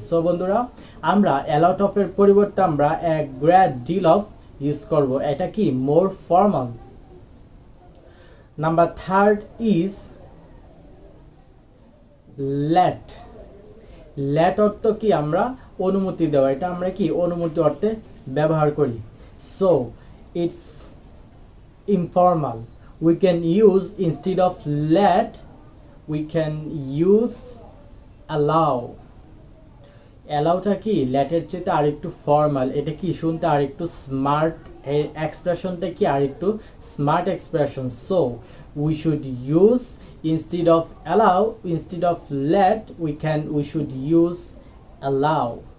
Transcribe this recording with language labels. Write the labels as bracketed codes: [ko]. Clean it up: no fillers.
[bn] So বন্ধুরা, আমরা a lot of এর পরিবর্তে আমরা a great deal of use করব, এটা কি মোর formal. [en] Number third is let. [bn] Late অর্থ কি আমরা অনুমতি দেওয়া, এটা আমরা কি অনুমতি অর্থে ব্যবহার করি। [en] So it's informal. We can use instead of let we can use allow. [bn] অ্যালাউটা কি ল্যাটের চেয়ে আরেকটু ফর্মাল, এটা কি শুনতে আরেকটু স্মার্ট, এর এক্সপ্রেশনটা কি আরেকটু smart expression. [en] So we should use instead of allow, instead of let we should use allow.